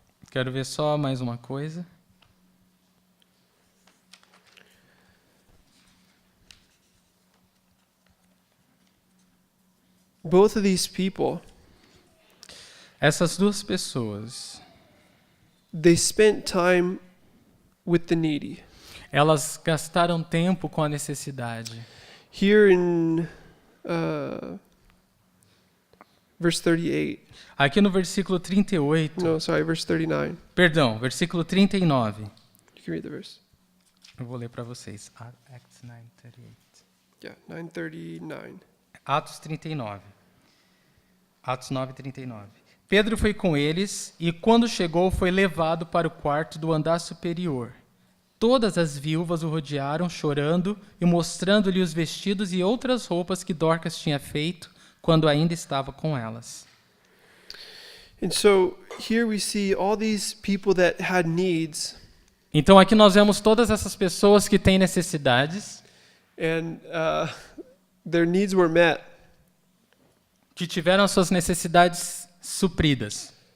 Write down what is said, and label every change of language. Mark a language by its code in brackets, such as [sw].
[pt] quero ver só mais uma coisa. [en] Both of these people, [pt] Essas duas pessoas, [en] they spent time with the needy. [pt] elas gastaram tempo com a necessidade. [en] Here in verse 38. [pt] Aqui no versículo 38, [en] No, sorry, verse 39. [pt] perdão, versículo 39. [en] You can read the verse. [pt] Eu vou ler para vocês. [en] Acts 9:38. Yeah, 9:39. [pt] Atos 39. Atos 9:39. Pedro foi com eles e, quando chegou, foi levado para o quarto do andar superior. Todas as viúvas o rodearam, chorando e mostrando-lhe os vestidos e outras roupas que Dorcas tinha feito quando ainda estava com elas. [en] And so here we see all these people that had needs, [pt] Então aqui nós vemos todas essas pessoas que têm necessidades, [en] and their needs were met [pt] que tiveram as suas necessidades supridas